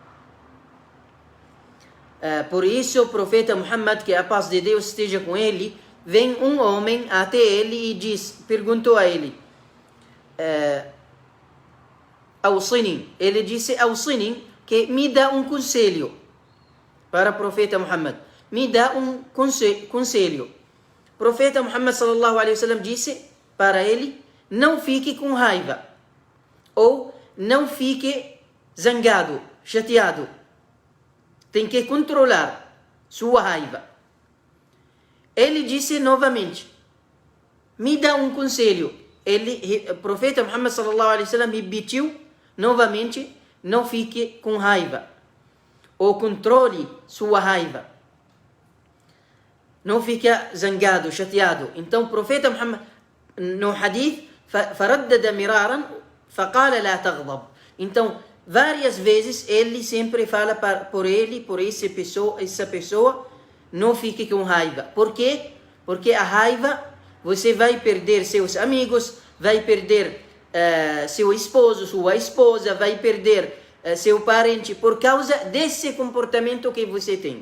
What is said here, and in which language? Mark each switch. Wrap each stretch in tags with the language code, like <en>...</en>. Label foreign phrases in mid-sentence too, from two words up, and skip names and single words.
<pt>Por isso, o profeta Muhammad, que a paz de Deus esteja com ele, vem um homem até ele e perguntou a ele, Awsini, ele disse, Awsini, que me dá um conselho. Para o profeta Muhammad, me dá um conselho. O profeta Muhammad</pt> <ar>صلى الله عليه وسلم</ar> <pt>disse para ele, não fique com raiva, ou não fique zangado, chateado. Tem que controlar sua raiva. Ele disse novamente, me dá um conselho. O profeta Muhammad</pt> <ar>صلى الله عليه وسلم</ar> <pt>repetiu novamente, não fique com raiva, ou controle sua raiva. Não fica zangado, chateado. Então o profeta Muhammad, no hadith,</pt> <ar>فردد مرارا فقال لا تغضب.</ar> <pt>Então, várias vezes ele sempre fala por essa pessoa, não fique com raiva. Por quê? Porque a raiva, você vai perder seus amigos, vai perder seu esposo, sua esposa, vai perder seu parente por causa desse comportamento que você tem.</pt>